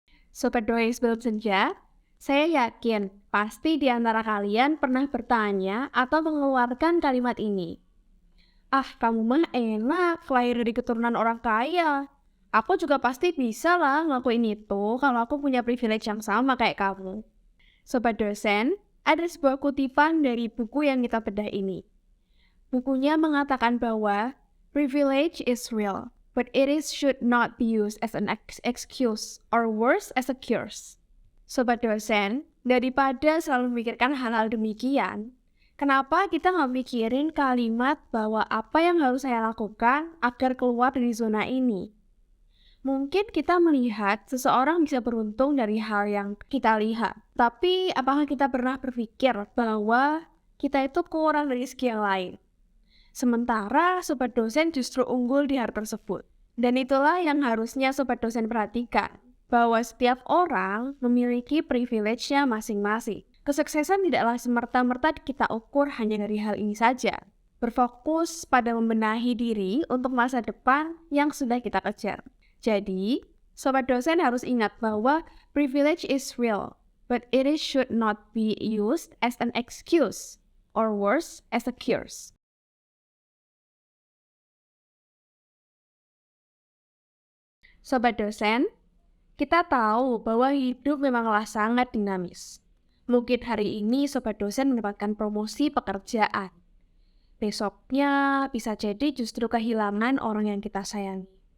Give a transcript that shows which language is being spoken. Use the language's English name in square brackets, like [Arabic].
[Indonesian] Sobat Dongeng Sebelum Senja, Saya yakin pasti di antara kalian pernah bertanya atau mengeluarkan kalimat ini. Ah, kamu mah enak, lahir dari keturunan orang kaya. Aku juga pasti bisa lah ngelakuin itu kalau aku punya privilege yang sama kayak kamu. Sobat dosen, ada sebuah kutipan dari buku yang kita bedah ini. Bukunya mengatakan bahwa [English] privilege is real, but should not be used as an excuse or worse as a curse. [Indonesian] Sobat dosen, daripada selalu memikirkan hal-hal demikian, kenapa kita nggak mikirin kalimat bahwa apa yang harus saya lakukan agar keluar dari zona ini? Mungkin kita melihat seseorang bisa beruntung dari hal yang kita lihat. Tapi apakah kita pernah berpikir bahwa kita itu kurang dari segi yang lain? Sementara sobat dosen justru unggul di hal tersebut. Dan itulah yang harusnya sobat dosen perhatikan, bahwa setiap orang memiliki privilege-nya masing-masing. Kesuksesan tidaklah semerta-merta kita ukur hanya dari hal ini saja. Berfokus pada membenahi diri untuk masa depan yang sudah kita kejar. Jadi, sobat dosen harus ingat bahwa [English] privilege is real, but should not be used as an excuse, or worse, as a curse. [Indonesian] Sobat dosen, kita tahu bahwa hidup memanglah sangat dinamis. Mungkin hari ini sobat dosen mendapatkan promosi pekerjaan. Besoknya bisa jadi justru kehilangan orang yang kita sayangi.